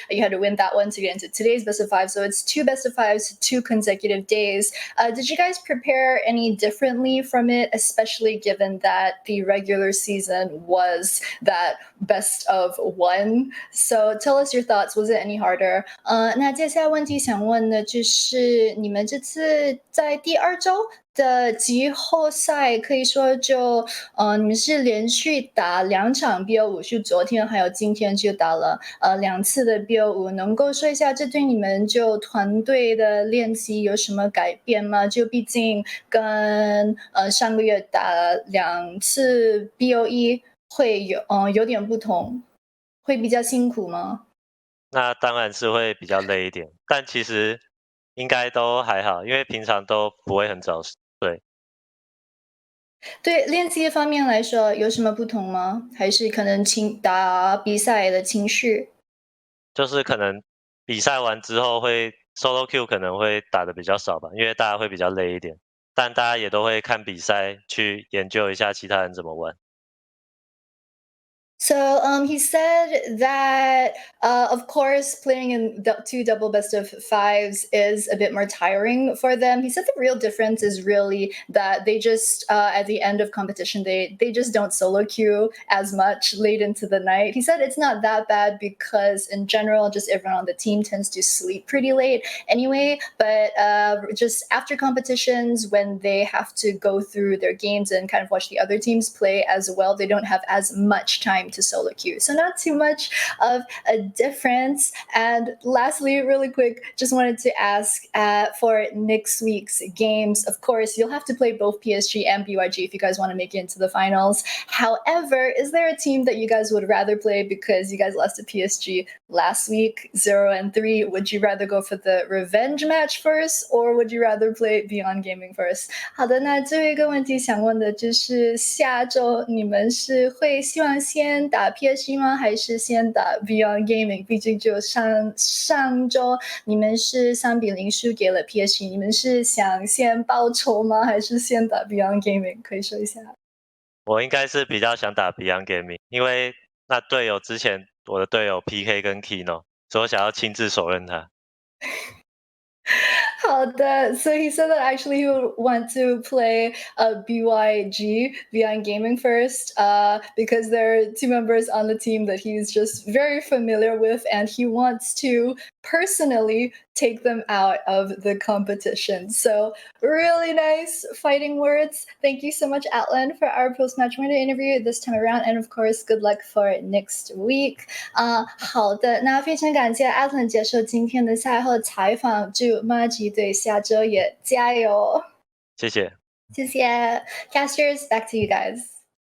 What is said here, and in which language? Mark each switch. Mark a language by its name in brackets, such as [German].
[English] You had to win that one to get into today's best of 5. So it's 2 best of 5s, 2 consecutive days. Did you guys prepare any differently from it, especially given that the regular season was that best of 1? So tell us your thoughts. Was it any harder? [Chinese] 那接下来问题想问的就是你们这次在第2周的季后赛可以说就你们是连续打2场 BO5， 是昨天还有今天就打了2次的 BO5， 能够说一下这对你们就团队的练习有什么改变吗？就毕竟跟上个月打2次 BO1 会有点不同，会比较辛苦吗？那当然是会比较累一点，但其实应该都还好，因为平常都不会很早睡。对练习方面来说有什么不同吗？还是可能打比赛的情绪？就是可能比赛完之后会 solo Q 可能会打的比较少吧，因为大家会比较累一点，但大家也都会看比赛去研究一下其他人怎么玩。 [English] So he said that, of course, playing in 2 double best of 5s is a bit more tiring for them. He said the real difference is really that they just, at the end of competition, they just don't solo queue as much late into the night. He said it's not that bad because in general, just everyone on the team tends to sleep pretty late anyway. But just after competitions, when they have to go through their games and kind of watch the other teams play as well, they don't have as much time to solo queue. So not too much of a difference. And lastly, really quick, just wanted to ask for next week's games. Of course, you'll have to play both PSG and BYG if you guys want to make it into the finals. However, is there a team that you guys would rather play because you guys lost to PSG last week, 0-3? Would you rather go for the revenge match first, or would you rather play Beyond Gaming first? [Chinese] 好的，那最后一个问题想问的就是下周你们是会希望先打 PSG 吗？还是先打 Beyond Gaming？毕竟就上周你们是3-0输给了 PSG， 你们是想先报仇吗？还是先打 Beyond Gaming？可以说一下。我应该是比较想打 Beyond Gaming， 因为那队友之前我的队友 PK 跟 Kino， 所以我想要亲自手刃他。 [English] So he said that actually he would want to play BYG, Beyond Gaming first, because there are 2 members on the team that he's just very familiar with, and he wants to personally take them out of the competition. So really nice fighting words. Thank you so much, ATLEN, for our post-match winner interview this time around, and of course, good luck for next week. [Chinese] 好的，那非常感谢 ATLEN 接受今天的赛后采访，祝马吉队下周也加油！谢谢。谢谢 [English] Casters, back to you guys.